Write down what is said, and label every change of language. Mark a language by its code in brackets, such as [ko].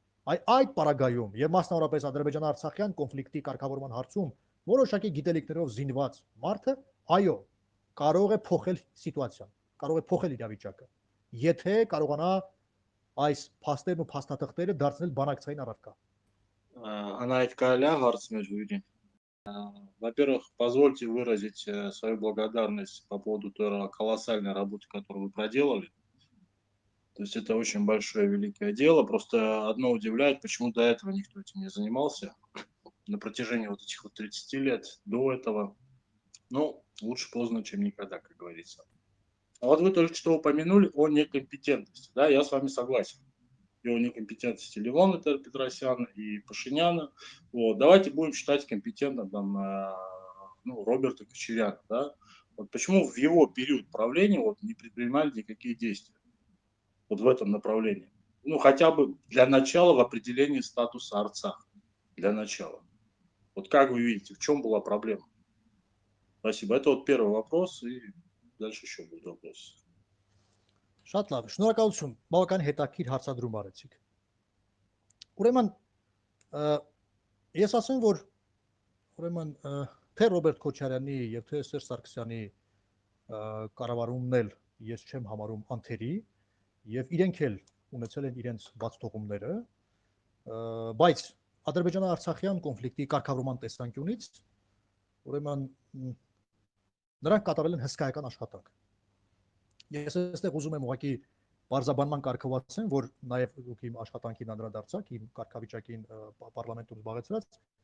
[hy] Այդ պարագայում եւ մասնավորապես Ադրբեջան-Արցախյան կոնֆլիկտի կարգավորման հարցում որոշակի գիտելիքներով զինված մարդը, այո, կարող է փոխել սիտուացիան, կարող է փոխել իրավիճակը, եթե կարողանա այս փաստերն ու փաստաթղթերը դարձնել բանակցային առարկա։ [ru] Анаит Каля, Гарцмер Юрий. Во-первых, позвольте выразить свою благодарность по поводу той колоссальной работы, которую вы проделали. То есть это очень большое, великое дело. Просто одно удивляет, почему до этого никто этим не занимался. На протяжении вот этих вот 30 лет до этого. Ну, лучше поздно, чем никогда, как говорится. А вот вы только что упомянули о некомпетентности. Да, я с вами согласен. И о некомпетентности Левона Петросяна и Пашиняна. Вот. Давайте будем считать компетентным там, Роберта Кочеряна. Да? Вот почему в его период правления вот, не предпринимали никакие действия вот в этом направлении? Ну, хотя бы для начала в определении статуса Арцаха. Для начала. Вот как вы видите, в чем была проблема? Спасибо. Это вот первый вопрос, и дальше еще будут вопросы. [hy] Շատ լավ, շնորհակալություն, բավական հետաքրքիր հարցադրում արեցիք։ Ուրեմն ես ասեմ, որ ուրեմն թե Ռոբերտ Քոչարյանի եւ թե Սերժ Սարգսյանի կառավարումն էլ ես չեմ համարում անթերի եւ իրենք էլ ունեցել են իրենց բաց թողումները, բայց Ադրբեջան-Արցախյան կոնֆլիկտի կարգավորման տեսանկյունից ուրեմն նրանք կատարել են հսկայական աշխատանք։ Ես այստեղ ուզում եմ ուղղակի բարձաբանման կարգավորացեմ, որ նաև դուք իմ աշխատանքին անդրադարձաք, իմ կարգավիճակին պարլամենտում զբաղեցրած,